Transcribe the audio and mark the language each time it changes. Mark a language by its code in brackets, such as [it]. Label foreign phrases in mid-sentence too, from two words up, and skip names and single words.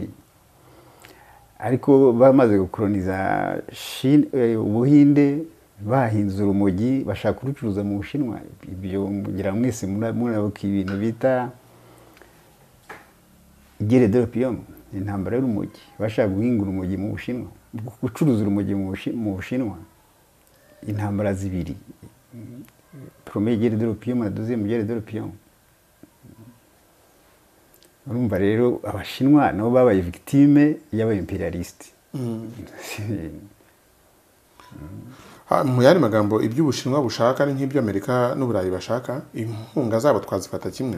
[rw] Ariko bamaze gukoloniza Ubuhinde, bahinze urumogi bashaka kurucuruza mu Bushinwa. Ibyo mugira mwese murabuka ibintu bita [fr] guerre d'opium, [rw] intambara y'urumogi. Bashaka guhinga urumogi mu Bushinwa, gucuruza urumogi mu Bushinwa. Intambara zibiri, [fr] première guerre d'opium na deuxième guerre d'opium. [rw] Urumva rero Abashinwa nabo babaye victime y'aba imperialiste. Mu yandi magambo, ibyo Ubushinwa bushaka ni nk'ibyo Amerika n'Uburayi bashaka, inkunga zabo twazifata kimwe?